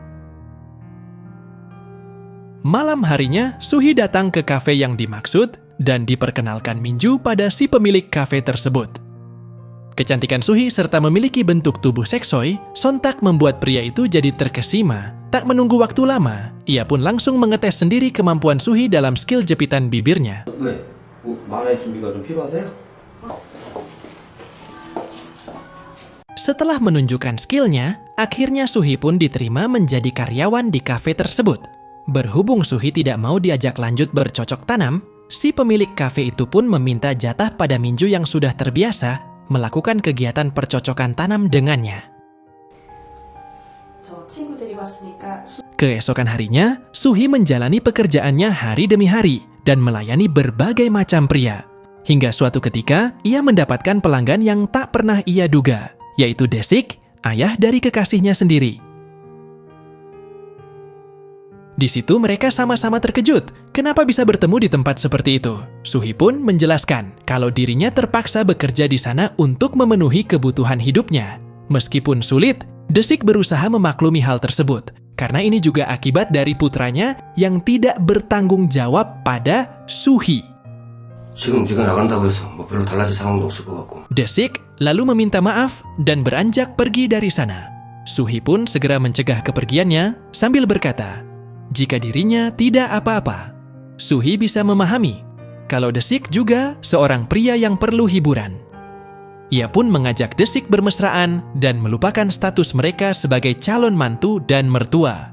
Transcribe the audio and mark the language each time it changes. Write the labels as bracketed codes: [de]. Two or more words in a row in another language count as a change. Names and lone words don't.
[id] Malam harinya, Suhi datang ke kafe yang dimaksud dan diperkenalkan Minju pada si pemilik kafe tersebut. Kecantikan Suhi serta memiliki bentuk tubuh seksoi sontak membuat pria itu jadi terkesima. Tak menunggu waktu lama, ia pun langsung mengetes sendiri kemampuan Suhi dalam skill jepitan bibirnya. [ko] 왜? 뭐 만화의 준비가 좀 필요하세요? [id] Setelah menunjukkan skillnya, akhirnya Suhi pun diterima menjadi karyawan di kafe tersebut. Berhubung Suhi tidak mau diajak lanjut bercocok tanam, si pemilik kafe itu pun meminta jatah pada Minju yang sudah terbiasa melakukan kegiatan percocokan tanam dengannya. [ko] 저 친구들이 왔으니까... [id] Keesokan harinya, Suhi menjalani pekerjaannya hari demi hari dan melayani berbagai macam pria. Hingga suatu ketika, ia mendapatkan pelanggan yang tak pernah ia duga, yaitu Desik, ayah dari kekasihnya sendiri. Di situ mereka sama-sama terkejut, kenapa bisa bertemu di tempat seperti itu. Suhi pun menjelaskan kalau dirinya terpaksa bekerja di sana untuk memenuhi kebutuhan hidupnya. Meskipun sulit, Desik berusaha memaklumi hal tersebut, karena ini juga akibat dari putranya yang tidak bertanggung jawab pada Suhi. [ko] 지금 네가 나간다고 해서 뭐 별로 달라질 상황도 없을 것 같고. [id] Desik lalu meminta maaf dan beranjak pergi dari sana. Suhi pun segera mencegah kepergiannya sambil berkata, jika dirinya tidak apa-apa. Suhi bisa memahami kalau Desik juga seorang pria yang perlu hiburan. Ia pun mengajak Desik bermesraan dan melupakan status mereka sebagai calon mantu dan mertua.